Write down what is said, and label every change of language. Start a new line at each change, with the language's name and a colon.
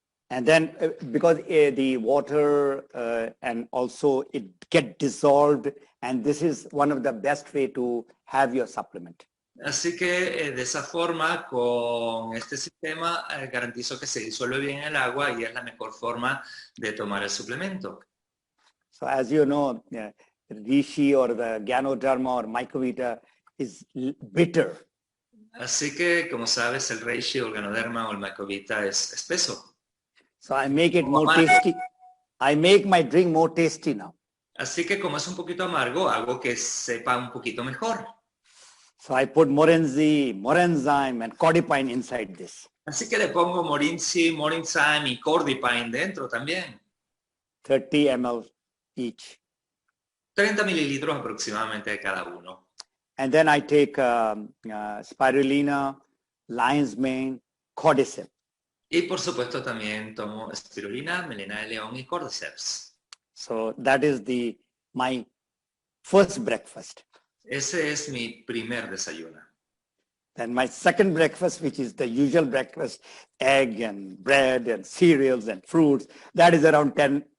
English: And then because the water and also it get dissolved, and this is one of the best way to have your supplement.
Spanish: Así que de esa forma, con este sistema, garantizo que se disuelve bien el agua y es la mejor forma de tomar el suplemento.
English: So as you know, Rishi or the Ganoderma or Mycovita is bitter.
Spanish: Así que, como sabes, el reishi o el ganoderma o el mycovita es espeso.
English: So I make it more tasty. I make my drink more tasty now.
Spanish: Así que como es un poquito amargo, hago que sepa un poquito mejor.
English: So I put morinzi, morenzyme and cordipine inside this.
Spanish: Así que le pongo morinzi, morenzyme y cordipine dentro también.
English: 30 ml each.
Spanish: 30 mililitros aproximadamente de cada uno.
English: And then I take spirulina, lion's mane, cordyceps.
Spanish: Y por supuesto también tomo espirulina, melena de león y cordyceps.
English: So that is my first breakfast.
Spanish: Ese es mi primer desayuno.
English: Then my second breakfast, which is the usual breakfast, egg and bread and cereals and fruits, that is around 10